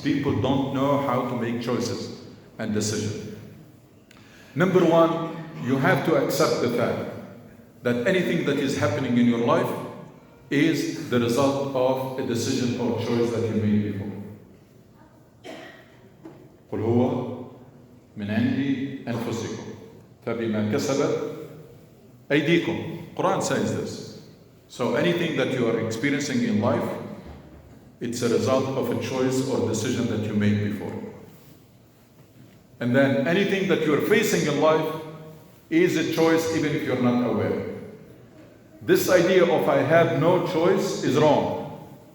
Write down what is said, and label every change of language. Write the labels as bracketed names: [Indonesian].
[English] People don't know how to make choices and decisions. Number one, you have to accept the fact that anything that is happening in your life is the result of a decision or choice that you made before. [Arabic] قل هو من عندي أنفسكم فبما كسبت أيديكم. [English] Quran says this. So anything that you are experiencing in life, it's a result of a choice or decision that you made before. And then anything that you are facing in life is a choice even if you're not aware. This idea of I have no choice is wrong.